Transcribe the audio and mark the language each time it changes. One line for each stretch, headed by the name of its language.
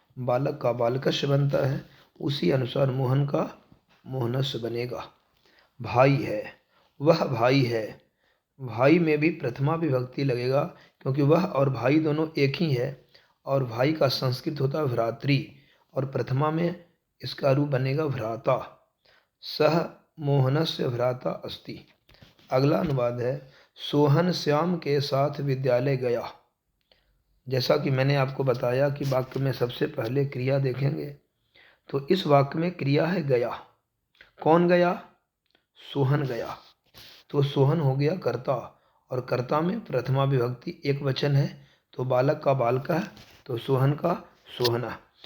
Hindi: बालक का बालकस्य बनता है, उसी अनुसार मोहन का मोहनस्य बनेगा। भाई है, वह भाई है। भाई में भी प्रथमा विभक्ति लगेगा, क्योंकि वह और भाई दोनों एक ही है और भाई का संस्कृत होता है भ्रातृ और प्रथमा में इसका रूप बनेगा भ्राता।
Sanskrit: सह मोहनस्य भ्राता अस्ति।
Hindi: अगला अनुवाद है, सोहन श्याम के साथ विद्यालय गया। जैसा कि मैंने आपको बताया कि वाक्य में सबसे पहले क्रिया देखेंगे, तो इस वाक्य में क्रिया है गया। कौन गया? सोहन गया। तो सोहन हो गया कर्ता और कर्ता में प्रथमा विभक्ति एक वचन है, तो बालक का बालका है, तो सोहन का सोहना।